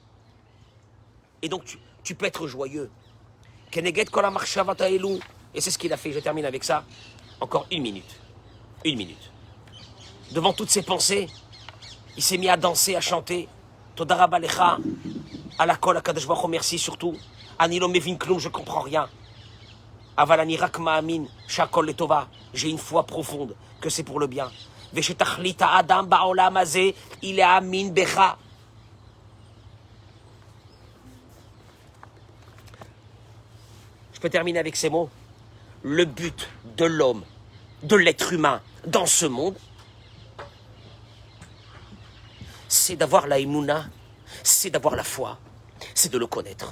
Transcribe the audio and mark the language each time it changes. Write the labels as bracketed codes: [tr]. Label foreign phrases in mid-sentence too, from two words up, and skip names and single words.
[fr] Et donc tu peux être joyeux. [he] כנגד כל המחשבות האלו. [fr] Et c'est ce qu'il a fait. Je termine avec ça. Encore une minute. Une minute. Devant toutes ces pensées, il s'est mis à danser, à chanter. [he] תודה רבה לך. על כל הקדוש ברוך הוא, [fr] merci surtout. [he] אני לא מבין כלום, [fr] je comprends rien. [he] אבל אני רק מאמין, שהכל לטובה. [fr] J'ai une foi profonde que c'est pour le bien. [he] ושתכלית אדם בעולם הזה, [fr] il est [he] אמין בך. [fr] Je peux terminer avec ces mots. Le but de l'homme, de l'être humain dans ce monde, c'est d'avoir la émouna, c'est d'avoir la foi, c'est de le connaître.